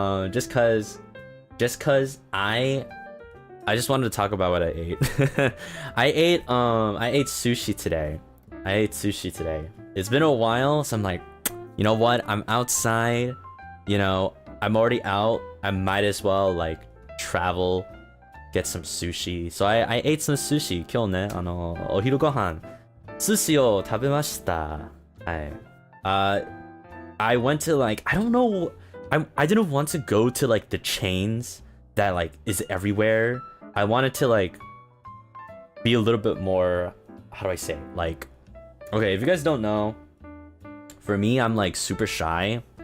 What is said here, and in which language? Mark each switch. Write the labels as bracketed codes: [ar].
[en] Just cause I just wanted to talk about what I ate. I ate sushi today. It's been a while, so I'm like, you know what? I'm outside, you know, I'm already out. I might as well like travel, get some sushi. So I ate some sushi. [ja] 今日ね、お昼ご飯、寿司を食べました。はい。 [en] I went to like, I don't know, I didn't want to go to like the chains that like is everywhere. I wanted to like be a little bit more, how do I say it? Like, okay, if you guys don't know, for me, I'm like super shy.